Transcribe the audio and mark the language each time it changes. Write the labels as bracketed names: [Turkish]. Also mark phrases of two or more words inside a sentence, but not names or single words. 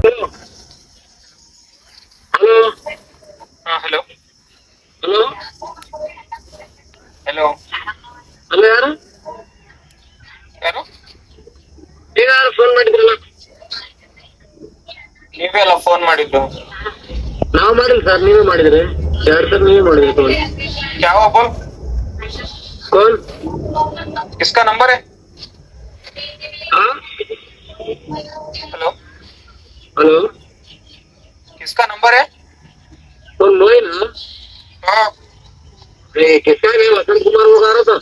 [Kannada] हेलो हेलो हेलो ಹಲೋ ಯಾರು ಯಾರು ಈಗ ಯಾರು ಫೋನ್ ಮಾಡಿದ್ರಲ್ಲ? ನೀವೇ ಅಲ್ಲ ಫೋನ್ ಮಾಡಿದ್ದು. ನಾವು ಮಾಡಿಲ್ಲ ಸರ್, ನೀವೇ ಮಾಡಿದ್ರಿ. ಎರಡು ಸರ್ ನೀವೇ ಮಾಡಿದ್ರಿ ಫೋನ್. [Hindi] क्या हुआ बोल? कौन? किसका नंबर है? हाँ हेलो हेलो किसका नंबर है? कौन मोइन? हाँ किसका है? वसंत कुमार बोल रहा था।